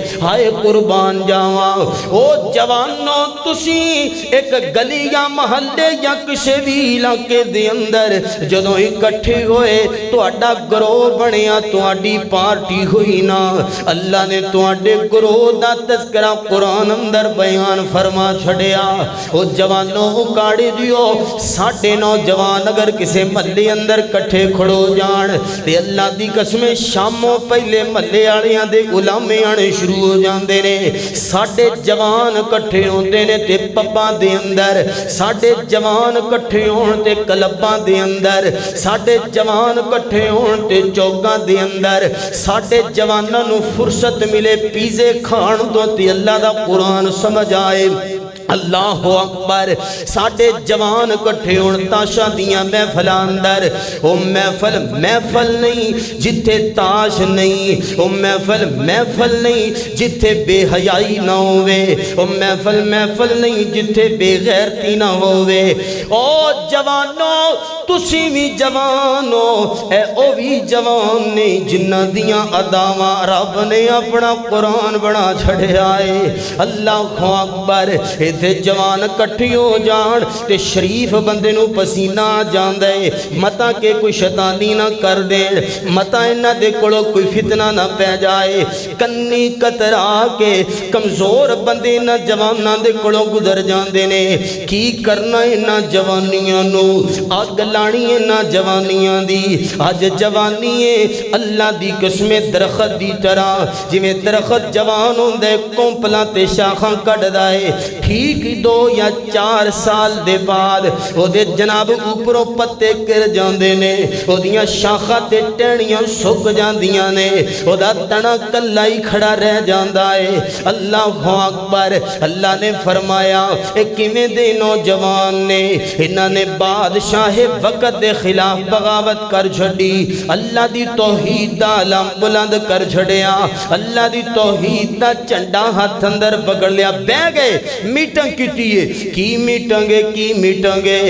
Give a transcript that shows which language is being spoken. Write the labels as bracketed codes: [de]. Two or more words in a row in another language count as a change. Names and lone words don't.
[pa] ہائے قربان جاواں او جوانوں، تسی ایک گلی یا محلے یا کسی بھی علاقے دے اندر جدوں اکٹھے ہوئے تہاڈا گروہ بنیا، تہاڈی پارٹی ہوئی نا، اللہ نے تہاڈے گروہ دا تذکرہ قرآن اندر بیان فرما چھڑیا۔ او جوانوں اکاڑی دیو، ساڈے نوجوان اگر کسے محلے اندر کٹھے کھڑو جان تے اللہ دی قسم شاموں پہلے محلے والیاں دے علامے آنے شروع ہو جاندے نے۔ ساڈے جوان کٹھے ہوندے نے تے پباں دے اندر، ساڈے جوان کٹھے ہون تے کلباں دے اندر، ساڈے جوان کٹھے ہون تے چوکاں دے اندر، ساڈے جواناں نو فرصت ملے پیزے کھان تو تے اللہ دا قرآن سمجھ آئے۔ [ar] اللہ اکبر۔ [pa] ساڈے جوان کٹھے ہون تاشا دیاں محفل اندر، او محفل نہیں جتھے تاش نہیں، او محفل نہیں جتھے بے حیائی نہ ہوئے، او محفل نہیں جتھے بے غیرتی نہ ہوئے۔ او جوانوں تسی بھی جوانو، اے او بھی جوان نے جنہ دیاں اداواں رب نے اپنا قرآن بنا چھڑے آئے۔ [ar] اللہ اکبر۔ [pa] جتھے جوان کٹھی ہو جان تے شریف بندے نو پسینہ آ جاندا ہے متا کہ کوئی شیطانی نہ کر دین متا انہاں دے کولوں کوئی فتنہ نہ پہ جائے کنی کترا کے کمزور بندے انہاں جواناں دے کولوں گزر جاندے نے کی کرنا انہاں جوانیاں نو اگ لانی انہاں جوانیاں دی اج جوانی ہے اللہ دی قسم درخت دی طرح جویں درخت جوان ہوندے کونپلاں تے شاخاں کڈدا ہے ٹھیک 2 یا 4 سال دے بعد او دے جناب اوپروں پتے گر جاندے نے او دیاں شاخاں تے ٹہنیاں سک جاندیاں نے او دا تنا کلا ہی کھڑا رہ جاندا ہے [ar] اللہ اکبر [pa] اللہ نے فرمایا اے کیویں دے نوجوان نے انہاں نے بادشاہ وقت دے خلاف بغاوت کر چھڈی اللہ دی توحید دا علم بلند کر چھڈیا اللہ دی توحید دا جھنڈا ہاتھ اندر پکڑ لیا بہ گئے میٹنگ کیتی ہے کی میٹنگ ہے